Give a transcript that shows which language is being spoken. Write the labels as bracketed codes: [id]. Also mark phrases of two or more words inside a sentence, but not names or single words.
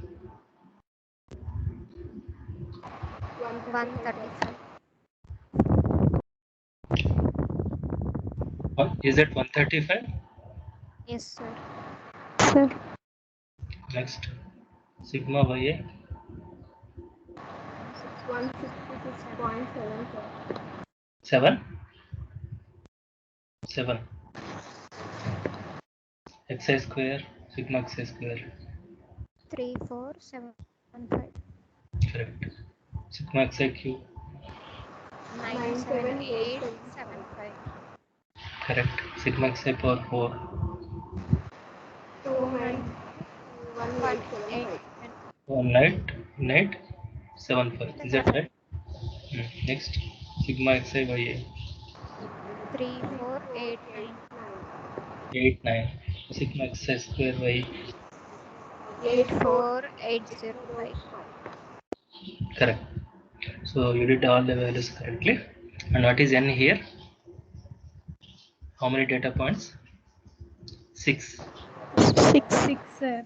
[en] 135. Is it 135? Yes, sir. Sir, Next, sigma ya? 166.7, 7? 7. Xi square, sigma xi square. 3475. Correct. Sigma xi cube. 97875. Correct. Sigma xi power 4. 218. 1875. Is that right? Next, sigma xi ya? 3489. 89 sigma xi square by 84805. correct. So you did all the values correctly. And what is n here? How many data points? 6. 6. 6, sir.